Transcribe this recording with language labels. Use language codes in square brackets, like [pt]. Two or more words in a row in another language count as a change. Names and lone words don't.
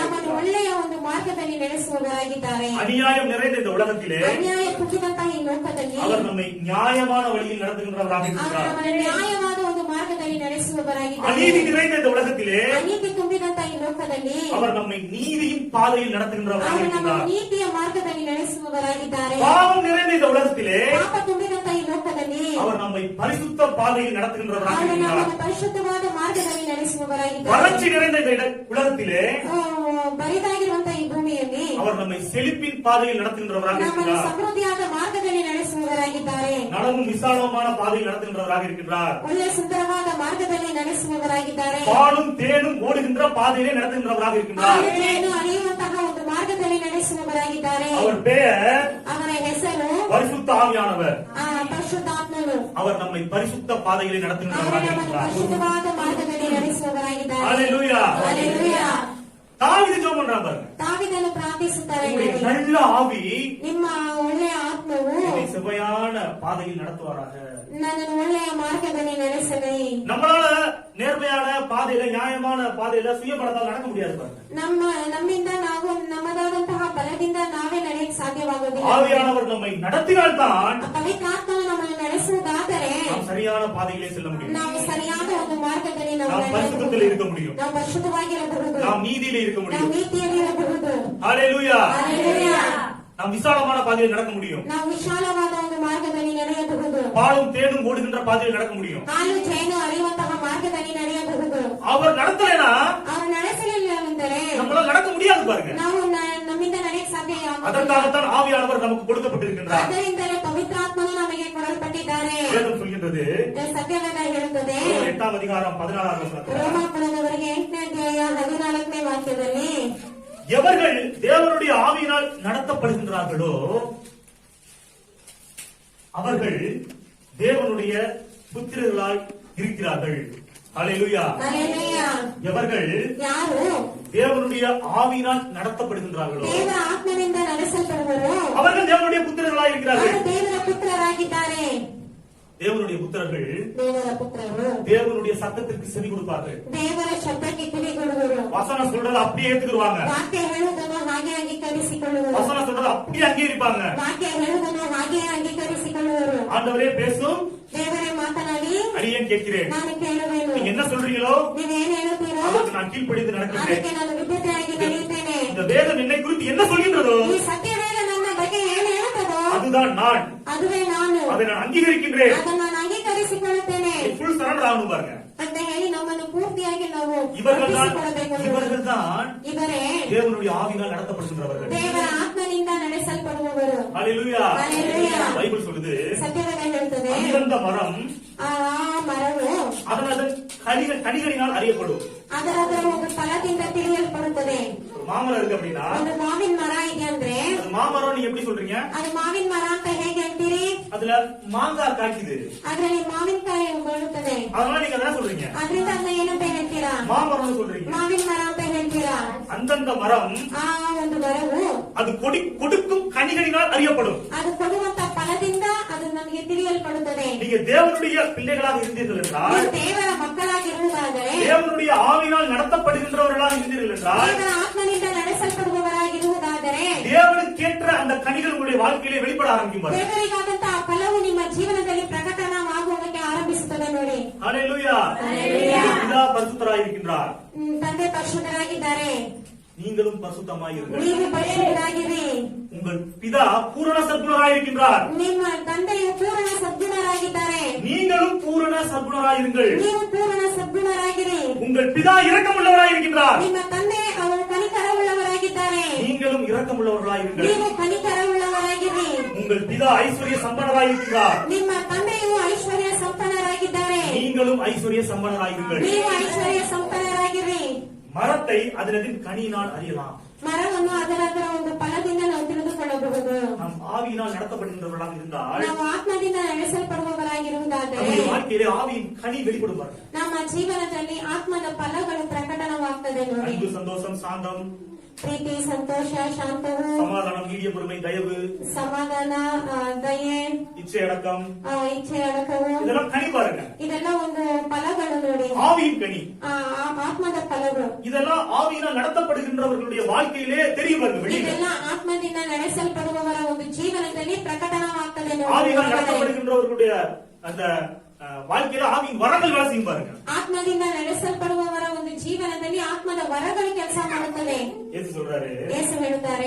[kn] ನಮ್ಮನ್ನು [ta] இருக்கிறார். [kn] ಒಳ್ಳೆಯ ಒಂದು ಮಾರ್ಗದಲ್ಲಿ ನಡೆಸುವವರಾಗಿದ್ದಾರೆ. [ta] அநியாயம் நிறைந்த இந்த உலகத்திலே [kn] ಅನ್ಯಾಯ ಕುಗ್ಗಿದಂತಹ ಈ ಲೋಕದಲ್ಲಿ [ta] அவர் நம்மை நியாயமான வழியில் நடத்துகின்றவராக [kn] ಅವರು [ta] இருக்கிறார். [kn] ನಮ್ಮನ್ನು ನ್ಯಾಯವಾದ ಒಂದು ಮಾರ್ಗದಲ್ಲಿ ನಡೆಸುವವರಾಗಿದ್ದಾರೆ. [ta] அநீதி நிறைந்த இந்த உலகத்திலே [kn] ಅನೀತಿ ತುಂಬಿದಂತಹ ಈ ಲೋಕದಲ್ಲಿ [ta] அவர் நம்மை நீதியின் பாதையில் நடத்துகின்றவராக [kn] ಅವರು ನಮ್ಮ [ta] இருக்கிறார். [kn] ನೀತಿಯ ಮಾರ್ಗದಲ್ಲಿ ನಡೆಸುವವರಾಗಿದ್ದಾರೆ. [ta] பாவம் நிறைந்த இந்த உலகத்திலே [kn] ಪಾಪ ತುಂಬಿದಂತಹ ಈ ಲೋಕದಲ್ಲಿ [ta] அவர் நம்மை பரிசுத்த பாதையில் நடத்துகின்றவராக [kn] ಅವರು [ta] இருக்கிறார். [kn] ನಮ್ಮನ್ನು ಪರಿಶುದ್ಧವಾದ ಮಾರ್ಗದಲ್ಲಿ ನಡೆಸುವವರಾಗಿದ್ದಾರೆ. [ta] வறட்சி நிறைந்த இந்த உலகத்திலே [kn] ಬರಿದಾಗಿರುವಂತಹ ಈ ಭೂಮಿಯಲ್ಲಿ [ta] அவர் நம்மை செழிப்பின் பாதையில் நடத்துகின்றவராக [kn] ನಮ್ಮನ್ನು [ta] இருக்கிறார். [kn] ಸಮೃದ್ಧಿಯಾದ ಮಾರ್ಗದಲ್ಲಿ ನಡೆಸುವವರಾಗಿದ್ದಾರೆ. [ta] நடவும் விசாலமான பாதையில் நடத்துகின்றவராக இருக்கின்றார். [kn] ಒಳ್ಳೆ ಸುಂದರವಾದ ಮಾರ್ಗದಲ್ಲಿ ನಡೆಸುವವರಾಗಿದ್ದಾರೆ. [ta] பாலும் தேனும் ஓடுகின்ற பாதையிலே நடத்துகின்றவராக இருக்கின்றார். [kn] ಆಲೋಚನೆಯನ್ನು ಅರಿಯುವಂತಹ ಒಂದು ಮಾರ್ಗದಲ್ಲಿ ನಡೆಸುವವರಾಗಿದ್ದಾರೆ. [ta] அவர் பெயர் [kn] ಅವರ ಹೆಸರು [ta] பரிசுத்த ஆவியானவர். [kn] ಪರಿಶುದ್ಧಾತ್ಮನು. [ta] அவர் நம்மை பரிசுத்த பாதையிலே [kn] ಅವರು [ta] நடத்துகின்றவராக [kn] ನಮ್ಮನ್ನು [ta] இருக்கிறார். [kn] ಪರಿಶುದ್ಧವಾದ ಮಾರ್ಗದಲ್ಲಿ ನಡೆಸುವವರಾಗಿದ್ದಾರೆ. [ta] ஹalleluya. [kn] ಹಲ್ಲೆಲೂಯಾ. [ta] தாவீது ஜெபம் பண்றான் பாருங்க. [kn] ದಾವೀದನು ಪ್ರಾರ್ಥಿಸುತ್ತಾರೆ [ta] உங்களுடைய [kn] ನೋಡಿ. [ta] நல்ல ஆவி [kn] ನಿಮ್ಮ ಒಳ್ಳೆಯ ಆತ್ಮವು ಆತ್ಮವು [ta] என்னை செவ்வையான பாதையில் நடத்துவாராக. [kn] ನನ್ನನ್ನು ಒಳ್ಳೆಯ ಮಾರ್ಗದಲ್ಲಿ ನಡೆಸಲಿ. [ta] நம்மளால நேர்மையான பாதையில, நியாயமான பாதையில சுயபலத்தால் நடக்க முடியாது பாருங்க. [kn] ನಮ್ಮಿಂದ ನಾವು ನಮ್ಮದಾದಂತಹ ಬಲದಿಂದ ನಾವೇ ನಡೆಯಕ್ಕೆ ಸಾಧ್ಯವಾಗುವುದಿಲ್ಲ. [ta] ஆவியானவர் நம்மை நடத்தினால்தான் [kn] ಪವಿತ್ರಾತ್ಮನು ನಮ್ಮನ್ನು ನಡೆಸುವುದಾದರೆ [ta] நாம் சரியான பாதையிலே செல்ல முடியும். [kn] ನಾವು ಸರಿಯಾದ ಒಂದು ಮಾರ್ಗದಲ್ಲಿ ನಾವು [ta] நாம் பரிசுத்தத்தில் இருக்க முடியும். [kn] ನಾವು ಪರಿಶುದ್ಧವಾಗಿರಬಹುದು. [ta] நாம் நீதியிலே இருக்க [kn] ನಾವು [ta] முடியும். [kn] ನೀತಿಯಲ್ಲಿ ಇರಬಹುದು. [ta] ஹalleluya. [kn] ಹಲ್ಲೆಲೂಯಾ. [ta] நாம் விசாலமான பாதையில் நடக்க முடியும். [kn] ನಾವು ವಿಶಾಲವಾದ ಒಂದು ಮಾರ್ಗದಲ್ಲಿ ನಡೆಯಬಹುದು. [ta] பாலும் தேனும் ஓடுகின்ற பாதையில் நடக்க முடியும். [kn] ಹಾಲು ಜೇನು ಹರಿಯುವಂತಹ ಮಾರ್ಗದಲ್ಲಿ ನಡೆಯಬಹುದು. [ta] அவர் நடத்தலைனா [kn] ಅವರು ನಡೆಸಲಿಲ್ಲ ಅಂದರೆ [ta] நம்மளால நடக்க முடியாது பாருங்க. [kn] ನಾವು ನಮ್ಮಿಂದ ನಡೆಯಕ್ಕೆ ಸಾಧ್ಯ ಆಗುವುದಿಲ್ಲ. [ta] அதற்காகத்தான் ஆவியானவர் நமக்கு கொடுக்கப்பட்டிருக்கின்றார். [kn] ಅದರಿಂದಲೇ ಪವಿತ್ರಾತ್ಮನು ನಮಗೆ ಕೊಡಲ್ಪಟ್ಟಿದ್ದಾರೆ. [ta] வேதம் சொல்கின்றது, [kn] ಸತ್ಯವೇದ ಹೇಳುತ್ತದೆ, [ta] 8ாம் அதிகாரம் 16வது வசனத்தில், [kn] ರೋಮಾಪುರದವರಿಗೆ 8ನೇ ಅಧ್ಯಾಯ 14ನೇ ವಾಕ್ಯದಲ್ಲಿ, [ta] எவர்கள் தேவனுடைய ஆவியினால் நடத்தப்படுகின்றார்களோ அவர்கள் தேவனுடைய புத்திரர்களாய் இருக்கிறார்கள். ஹalleluya. [kn] ಹಲ್ಲೆಲೂಯಾ. [ta] எவர்கள் [kn] ಯಾರು [ta] தேவனுடைய ஆவியினால் நடத்தப்படுகின்றார்களோ [kn] ದೇವರ ಆತ್ಮನಿಂದ ನಡೆಸಲ್ಪಡುವರು [ta] அவர்கள் தேவனுடைய புத்திரர்களாய் இருக்கிறார்கள். [kn] ಅವರು ದೇವರ ಪುತ್ರರಾಗಿದ್ದಾರೆ. [ta] தேவனுடைய புத்திரர்கள் [kn] ದೇವರ ಪುತ್ರರು [ta] தேவனுடைய சத்தத்திற்கு செவி கொடுப்பார்கள். [kn] ದೇವರ ಶಬ್ದಕ್ಕೆ ಕಿವಿಗೊಡುವರು. [ta] வசனம் சொல்றதை அப்படியே ஏத்துக்குவாங்க. [kn] ವಾಕ್ಯ ಹೇಳುವುದನ್ನು ಹಾಗೆ ಅಂಗೀಕರಿಸಿಕೊಳ್ಳುವರು. [ta] வசனம் சொல்றதை அப்படியே அங்கீகரிப்பாங்க. [kn] ವಾಕ್ಯ ಹೇಳುವುದನ್ನು ಹಾಗೆ ಅಂಗೀಕರಿಸಿಕೊಳ್ಳುವರು. [ta] ஆண்டவரே பேசும், [kn] ದೇವರೇ ಮಾತನಾಡಿ [ta] அடியேன் கேட்கிறேன். [kn] ನಾನು ಕೇಳುವೆನು. [ta] நீங்க என்ன சொல்றீங்களோ [kn] ನೀವೇನ್ ಹೇಳುತ್ತೀರೋ [ta] அதற்கு நான் கீழ்ப்படிந்து நடக்கிறேன். [kn] ಅದಕ್ಕೆ ನಾನು ವಿದ್ಯುತೆಯಾಗಿ ನಡೆಯುತ್ತೇನೆ. [ta] இந்த வேதம் என்னை குறித்து என்ன சொல்கின்றதோ [kn] ಈ ಸತ್ಯವೇದ ನನ್ನ ಬಗ್ಗೆ ಏನು ಹೇಳುತ್ತದೋ [ta] அதுதான் நான். [kn] ಅದುವೇ ನಾನು. [ta] அதை நான் அங்கீகரிக்கின்றேன். [kn] ಅದನ್ನು ನಾನು ಅಂಗೀಕರಿಸಿಕೊಳ್ಳುತ್ತೇನೆ [en] full surrender [ta] ஆகணும் பாருங்க. [kn] ಅಂತ ಹೇಳಿ ನಮ್ಮನ್ನು ಪೂರ್ತಿಯಾಗಿ ನಾವು [ta] இவர்கள் [kn] ಅರ್ಪಿಸಿಕೊಳ್ಳಬೇಕು. [ta] தான் [kn] ಇವರೇ [ta] தேவனுடைய ஆவியினால் நடத்தப்படுகின்றவர்கள். [kn] ದೇವರ ಆತ್ಮನಿಂದ ನಡೆಸಲ್ಪಡುವವರು. [ta] ஹalleluya. ஹalleluya. பைபிள் சொல்லுது, [kn] ಸತ್ಯವೇದ ಹೇಳುತ್ತದೆ, [ta] அந்த மரம் [kn] ಆ ಮರವು [ta] அதன் கனிகளினால் அறியப்படும். [kn] ಅದರ ಒಂದು ಫಲದಿಂದ ತಿಳಿಯಲ್ಪಡುತ್ತದೆ. [ta] ஒரு மாமரம் இருக்கு அப்படின்னா [kn] ಒಂದು ಮಾವಿನ ಮರ ಇದೆ ಅಂದ್ರೆ [ta] அது மாமரம் நீங்க எப்படி சொல்றீங்க? [kn] ಅದು ಮಾವಿನ ಮರ ಅಂತ ಹೇಗೆ ಅಂತೀರಿ? [ta] அதுல மாங்காய் காய்க்குது, [kn] ಅದ್ರಲ್ಲಿ ಮಾವಿನಕಾಯಿ ಬರುತ್ತದೆ. [ta] அதனால நீங்க என்ன சொல்றீங்க? [kn] ಅದ್ರಿಂದ ಅದನ್ನ ಏನಂತ ಹೇಳ್ತೀರಾ? [ta] மாமரம்னு சொல்றீங்க. [kn] ಮಾವಿನ ಮರ ಅಂತ ಹೇಳ್ತೀರಾ? [ta] அந்தந்த மரம் [kn] ಆ ಒಂದು ಮರವು [ta] அது கொடுக்கும் கனிகளினால் அறியப்படும். [kn] ಅದು ಕೊಡುವಂತ ಫಲದಿಂದ ಅದು ನಮಗೆ ತಿಳಿಯಲ್ಪಡುತ್ತದೆ. [ta] நீங்க தேவனுடைய பிள்ளைகளாக இருந்தீர்கள் என்றால், [kn] ನೀವು ದೇವರ ಮಕ್ಕಳಾಗಿರುವುದಾದರೆ, [ta] தேவனுடைய ஆவியினால் நடத்தப்படுகின்றவர்களாக இருந்தீர்கள் என்றால், [kn] ದೇವರ ಆತ್ಮನಿಂದ ನಡೆಸಲ್ಪಡುವವರಾಗಿರುವುದಾದರೆ [ta] தேவனுக்கேற்ற அந்த கனிகள் உங்களுடைய வாழ்க்கையிலே வெளிப்பட ஆரம்பிக்கும். [kn] ದೇವರಿಗಾದಂತಹ ಫಲವು ನಿಮ್ಮ ಜೀವನದಲ್ಲಿ ಪ್ರಕಟಣವಾಗುವುದಕ್ಕೆ ಆರಂಭಿಸುತ್ತದೆ ನೋಡಿ. [ta] ஹalleluya. பிதா பரிசுத்தராய் இருக்கின்றார். [kn] ತಂದೆ ಪರಿಶುದ್ಧರಾಗಿದ್ದಾರೆ. [ta] நீங்களும் பரிசுத்தமாய் இருங்கள். [kn] ನೀವು ಪರಿಶುದ್ಧರಾಗಿರಿ. [ta] உங்கள் பிதா பூரண சத்குணராய் இருக்கின்றார். [kn] ನಿಮ್ಮ ತಂದೆಯು ಪೂರ್ಣ ಸದ್ಗುಣರಾಗಿದ್ದಾರೆ. [ta] நீங்களும் பூரண சத்குணராய் இருங்கள். [kn] ನೀವು ಪೂರ್ಣ ಸದ್ಗುಣರಾಗಿರಿ. [ta] உங்கள் பிதா இரக்கமுள்ளவராய் இருக்கின்றார். [kn] ನಿಮ್ಮ ತಂದೆ ಅವರು ಕನಿಕರವುಳ್ಳವರಾಗಿದ್ದಾರೆ. [ta] நீங்களும் இரக்கமுள்ளவர்களாய் இருங்கள். [kn] ನೀವು ಕನಿಕರವುಳ್ಳವರಾಗಿರಿ. [ta] உங்கள் பிதா ஐஸ்வர்ய சம்பன்னராய் இருக்கிறார். [kn] ನಿಮ್ಮ ತಂದೆಯು ಐಶ್ವರ್ಯ ಸಂಪನ್ನರಾಗಿದ್ದಾರೆ. [ta] நீங்களும் ஐஸ்வர்ய சம்பன்னராய் இருங்கள். [kn] ನೀವು ಐಶ್ವರ್ಯ ಸಂಪನ್ನರಾಗಿರಿ. [ta] மரத்தை அதனதின் கனியினால் அறியலாம். [kn] ಮರವನ್ನು ಅದರ ಒಂದು ಫಲದಿಂದ ನಾವು ತಿಳಿದುಕೊಳ್ಳಬಹುದು. [ta] நாம் ஆவியினால் நடத்தப்படுகின்றவர்களாக இருந்தால், [kn] ನಾವು ಆತ್ಮದಿಂದ ನಡೆಸಲ್ಪಡುವವರಾಗಿರುವುದಾದರೆ [ta] நம்முடைய வாழ்க்கையிலே ஆவியின் கனி வெளிப்படுவார்கள். [kn] ನಮ್ಮ ಜೀವನದಲ್ಲಿ ಆತ್ಮದ ಫಲಗಳು ಪ್ರಕಟಣವಾಗ್ತದೆ ನೋಡಿ. [ta] அன்பு, சந்தோஷம், சாந்தம், [kn] ಪ್ರೀತಿ, ಸಂತೋಷ, ಶಾಂತವು, [ta] சமாதானம், நீடிய பொறுமை, தயவு, [kn] ಸಮಾಧಾನ, ದಯೆ, [ta] இச்சை அடக்கம், [kn] ಇಚ್ಛೆ, ಅಡಕವು, [ta] இதெல்லாம் கனி பாருங்க. [kn] ಇದೆಲ್ಲ ಒಂದು ಫಲಗಳು ನೋಡಿ. [ta] ஆவியின் கனி. [kn] ಆತ್ಮದ ಫಲಗಳು [ta] இதெல்லாம் ஆவியினால் நடத்தப்படுகின்றவர்களுடைய வாழ்க்கையிலே தெரியும். [kn] ಇದೆಲ್ಲ ಆತ್ಮದಿಂದ ನಡೆಸಲ್ಪಡುವವರ ಒಂದು ಜೀವನದಲ್ಲಿ ಪ್ರಕಟಣವಾಗ್ತದೆ [ta] ஆவியினால் [kn] ನೋಡಿ. [ta] நடத்தப்படுகின்றவர்களுடைய அந்த வாழ்க்கையில ஆவியின் வரங்கள் வேலை செய்யும் பாருங்க. [kn] ಆತ್ಮದಿಂದ ನಡೆಸಲ್ಪಡುವವರ ಒಂದು ಜೀವನದಲ್ಲಿ ಆತ್ಮದ ವರಗಳು ಕೆಲಸ ಮಾಡುತ್ತದೆ. [ta] ஏசு சொல்றாரு, [kn] ಯೇಸು ಹೇಳುತ್ತಾರೆ,